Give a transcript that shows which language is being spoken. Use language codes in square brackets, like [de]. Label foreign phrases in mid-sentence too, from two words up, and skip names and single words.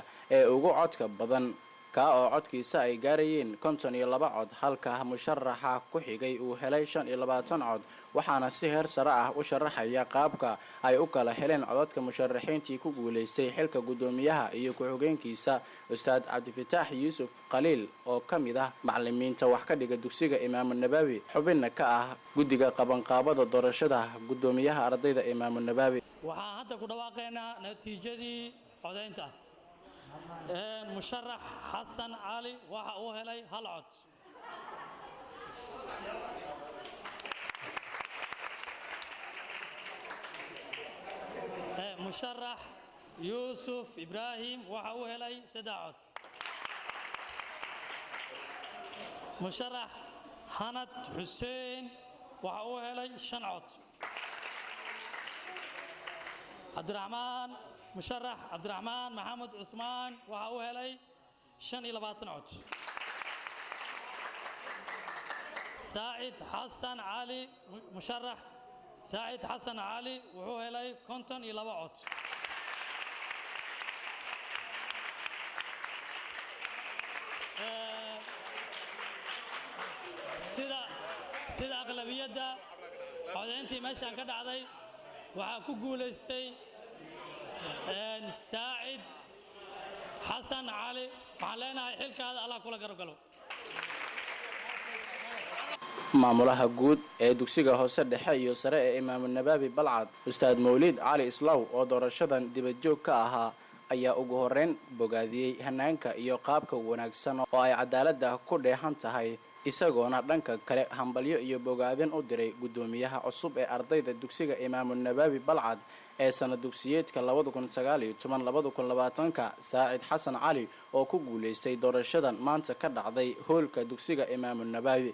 [so] ee ugu codka badan ka oo codkiisa ay gaarayeen 52 cod halka musharaxa ku xigay uu helay 25 cod waxaana si heer sare ah u sharaxaya qaabka ay u kala heleen codadka musharaxiintii ku guuleystay xilka gudoomiyaha iyo ku-xigeenkiisa Ustaad Cabdifataax Yuusuf Qaliil oo kamid ah macallimiinta wax ka dhiga dugsiga Imaam Nabawi xubinna ka ah guddiga qabanqaabada doorashada gudoomiyaha ardayda Imaam Nabawi waxaan hadda ku dhawaaqaynaa natiijadii codeynta مشرح حسن علي waxa uu helay hal cod مشرح يوسف إبراهيم waxa uu helay 3 cod مشرح حنت حسين waxa uu helay 5 cod مشرح عبد الرحمن محمد عثمان waxa uu helay 25 cod سعيد حسن علي مشرح سعيد حسن علي wuxuu helay 52 cod sida aqlabiyada codeyntii meeshan ka dhacday waxa ku guuleystay سعيد حسن علي وعلينا حلك هذا الله كله قرقله maamulaha guud ee dugsiga hoose dhexe iyo sare ee Imaam Nabawi Balcad Ustaad Mawlid Cali Islaw oo doorashadan dibad joog ka ahaa ayaa ugu horeyn bogaadiyey hanaanka iyo qaabka wanaagsan oo ay cadaaladda ku dheehan tahay isagoona dhanka kale hambalyo iyo bogaadin u diray gudoomiyaha cusub ee ardayda dugsiga Imaamu Nawawi Balcad ee sanad dugsiyeedka 2019-2020 Saacid Xasan Cali oo ku guuleystay doorashadan maanta ka dhacday hoolka dugsiga Imaamu Nawawi.